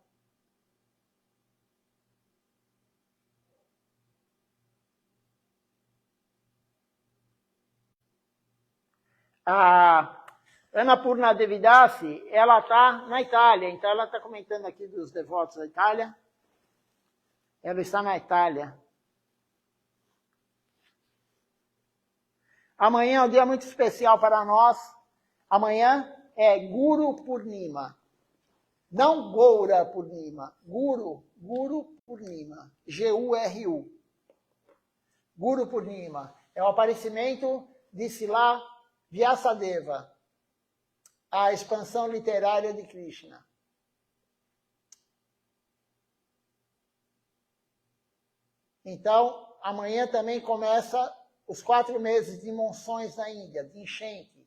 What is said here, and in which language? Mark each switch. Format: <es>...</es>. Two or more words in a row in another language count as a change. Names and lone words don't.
<pt>A Ana Purna Devidasi, ela está na Itália, então ela está comentando aqui dos devotos da Itália. Ela está na Itália. Amanhã é um dia muito especial para nós. Amanhã é Guru Purnima. Não Goura Purnima. Guru Purnima. G-U-R-U. Guru Purnima. É o aparecimento de Srila Vyasadeva, a expansão literária de Krishna. Então, amanhã também começa os 4 meses de monções na Índia, de enchente.</pt>